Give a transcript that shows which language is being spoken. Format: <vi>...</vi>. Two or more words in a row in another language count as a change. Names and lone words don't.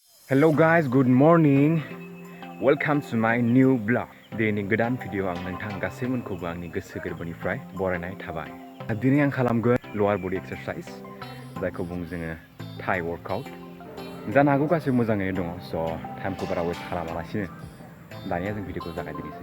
<en>Hello guys, good morning. Welcome to my new vlog.</en> <brx>दिनैनि गोदान भिडिअ आं नोंथां गासैमोनखौबो आंनि गोसो गोरबोनिफ्राय बरायनाय थाबाय। दिनै आं खालामगोन</brx> <en>lower body exercise</en> <brx>जायखौ बुङो जोङो</brx> <en>thigh workout.</en> <brx>जानो हागौ गासैबो मोजाङैनो दङ, स' टाइमखौ बारा वेस्ट खालामालासिनो दानिया जों भिडिअखौ जागायदिनोसै।</brx>